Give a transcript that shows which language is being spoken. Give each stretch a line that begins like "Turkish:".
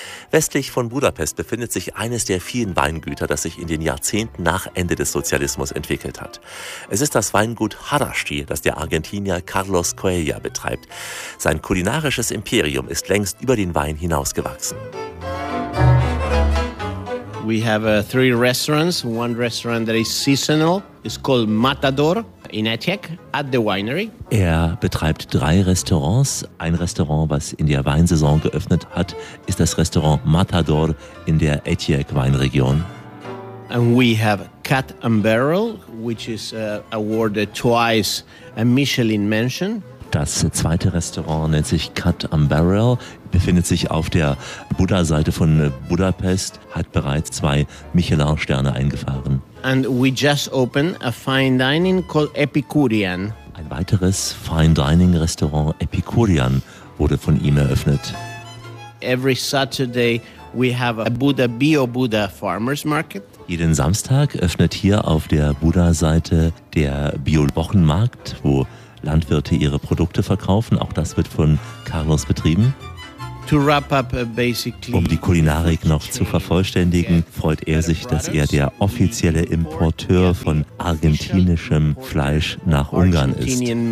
German: Westlich von Budapest befindet sich eines der vielen Weingüter, das sich in den Jahrzehnten nach Ende des Sozialismus entwickelt hat. Es ist das Weingut Harasti, das der Argentinier Carlos Coelho betreibt. Sein kulinarisches Imperium ist längst über den Wein hinausgewachsen.
English: We have three restaurants. One restaurant that is seasonal. It's called Matador in Etyak at the winery.
German: Er betreibt drei Restaurants. Ein Restaurant, was in der Weinsaison geöffnet hat, ist das Restaurant Matador in der Etyak Weinregion.
English: And we have Cut and Barrel, which is awarded twice a Michelin mention.
German: Das zweite Restaurant nennt sich Cut and Barrel, befindet sich auf der Buddha-Seite von Budapest, hat bereits zwei Michelin-Sterne eingefahren.
English: And we just opened a fine dining called Epicurean.
German: Ein weiteres Fine Dining Restaurant Epicurean wurde von ihm eröffnet.
English: Every Saturday we have a Buddha Bio Buddha Farmers Market.
German: Jeden Samstag öffnet hier auf der Buddha-Seite der Bio-Wochenmarkt, wo Landwirte ihre Produkte verkaufen. Auch das wird von Carlos betrieben. Um die Kulinarik noch zu vervollständigen, freut er sich, dass er der offizielle Importeur von argentinischem Fleisch nach Ungarn ist.